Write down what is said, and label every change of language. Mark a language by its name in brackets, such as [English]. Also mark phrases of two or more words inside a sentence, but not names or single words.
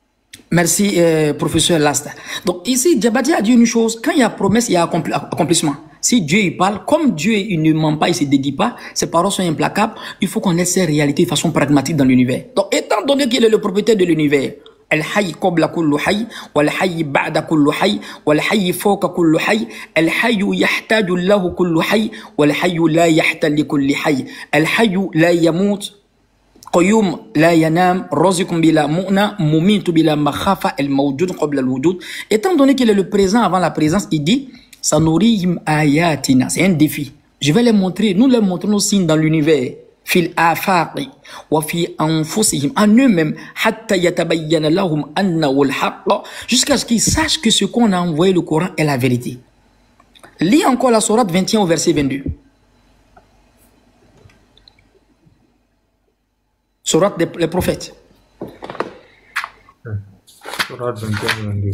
[French] Merci, professeur Lasta. Donc ici, Djabati a dit une chose, quand il y a promesse, il y a accomplissement. Si Dieu il parle, comme Dieu il ne ment pas, il ne se dédie pas, ses paroles sont implacables, il faut qu'on laisse ces réalités de façon pragmatique dans l'univers. Donc, étant donné qu'il est le propriétaire de l'univers, [Arabic] الحي قبل كل حي والحي بعد كل حي والحي فوق كل حي الحي يحتاج له كل حي والحي لا يحتاج لكل حي الحي لا يموت قيوم لا ينام رازق بلا مؤنة مميت بلا مخافة الموجود قبل الوجود. [French] Étant donné qu'il est le présent avant la présence, il dit [Arabic] سنريهم آياتنا, [French] c'est un défi. Je vais les montrer, nous les montrons nos signes dans l'univers. [Arabic] في الآفاق وفي أنفسهم, [French] en eux-mêmes, [Arabic] حتى يتبين لهم أنه الحق, [French] jusqu'à ce qu'ils sachent que ce qu'on a envoyé le Coran est la vérité. Lis encore la sourate 21 au verset 22. Sourate des prophètes. Sourate 21, 22.